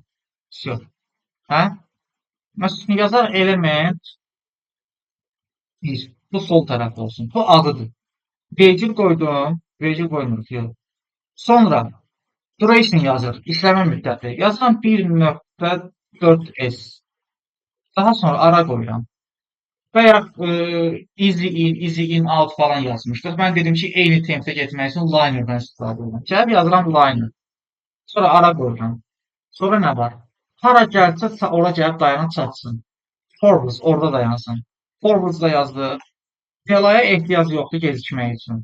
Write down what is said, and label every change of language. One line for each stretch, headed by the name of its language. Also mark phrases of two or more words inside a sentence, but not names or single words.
Azerbaijani: Всё. Hə? Məsələn, yazar element 1. Bu sol tərəfdə olsun. Bu adıdır. Vergül qoydum. Vergül qoymuruq. Yox. Sonra duration yazır. İşləmə müddəti. Yazıram 1.4s. Daha sonra ara qoyuram. Bayaq
English: easy in, out
Azerbaijani: falan yazmışdıq. Mən dedim ki, eyni tempdə getmək üçün linerdən istifadə edirəm. Gəlib yazıram liner. Sonra ara qoyuram. Sonra nə var? Hara gəlsə ora gəlib dayanıb çatsın. Forwards orada dayansın. Forwards da yazdıq. Delaya ehtiyac yoxdur gecikmək üçün.